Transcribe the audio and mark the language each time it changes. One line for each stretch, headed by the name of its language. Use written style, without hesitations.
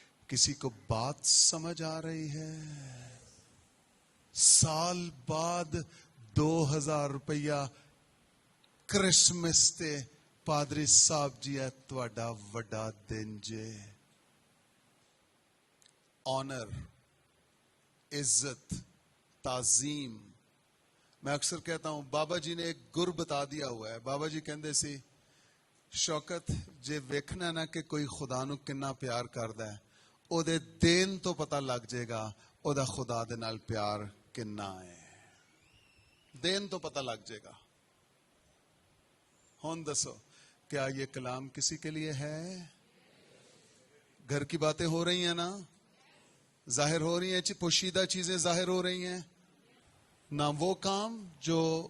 Urdu: کسی کو بات سمجھ آ رہی ہے؟
Punjabi: سال بعد 2000 روپیہ کرسمس تے پادری صاحب جی ہے تواڈا وڈا دن جے.
Urdu: آنر, عزت, تعظیم. میں اکثر کہتا ہوں بابا جی نے ایک گر بتا دیا ہوا ہے.
Punjabi: بابا جی کہندے سی شوکت جے ویکھنا نا کہ کوئی خدا نو کنا پیار کردا ہے, او دے دین تو پتہ لگ جائے گا او دا خدا دے نال پیار کنا ہے. دین تو پتہ لگ جائے گا. ہون دسو
Urdu: کیا یہ کلام کسی کے لیے ہے؟ گھر کی باتیں ہو رہی ہیں نا؟ ظاہر ہو رہی ہیں، پوشیدہ چیزیں ظاہر ہو رہی ہیں نہ؟ وہ کام جو